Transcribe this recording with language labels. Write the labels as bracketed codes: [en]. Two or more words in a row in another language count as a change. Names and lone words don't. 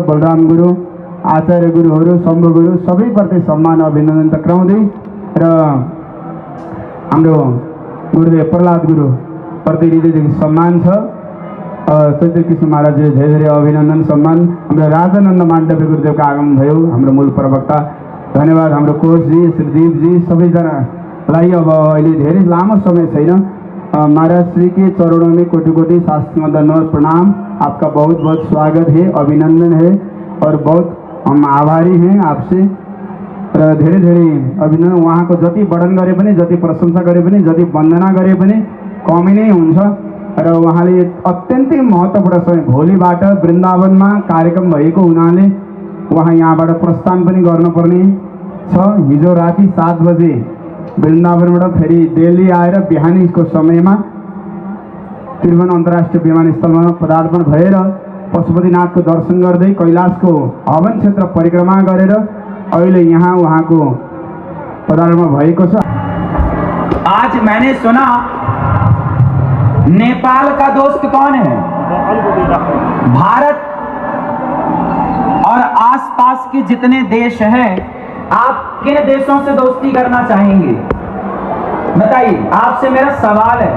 [ne] बलराम गुरु आचार्य गुरुहरू शम्भु गुरु सबैप्रति सम्मान अभिनन्दन टक्राउँदै र हाम्रो गुरुदेव प्रहलाद गुरु प्रति हृदयदेखि सम्मान छ। चैतन्य कृष्ण महाराजले धेरै धेरै अभिनन्दन सम्मान। हाम्रो राजानन्द माण्डव्य गुरुदेवको आगमन भयो, हाम्रो मूल प्रवक्ता। धन्यवाद हाम्रो कोचजी श्रीदीपजी सबैजनालाई। अब अहिले धेरै लामो समय छैन, [hi] महाराज श्री के चरणों में कोटि कोटि शास्त्र धन्यवाद प्रणाम। आपका बहुत बहुत स्वागत है, अभिनंदन है और बहुत हम आभारी हैं आपसे [ne] र धेरै धेरै अभिनन्दन। उहाँको जति वर्णन गरे पनि, जति प्रशंसा गरे पनि, जति वन्दना गरे पनि कमी नै हुन्छ र उहाँले अत्यन्तै महत्त्वपूर्ण समय भोलिबाट वृन्दावनमा कार्यक्रम भएको हुनाले उहाँ यहाँबाट प्रस्थान पनि गर्नुपर्ने छ। हिजो राति 7 बजे वृन्दावनबाट फेरि दिल्ली आएर बिहानीको समयमा त्रिभुवन अन्तर्राष्ट्रिय विमानस्थलमा पदार्पण भएर पशुपतिनाथको दर्शन गर्दै कैलाशको हवन क्षेत्र परिक्रमा गरेर अहिले यहाँ उहाँको पदार्पण भएको छ। [hi] आज मैंने सुना नेपाल का दोस्त कौन है? भारत और आसपास के जितने देश हैं, आप किन देशों से दोस्ती करना चाहेंगे? बताइए, आपसे मेरा सवाल है।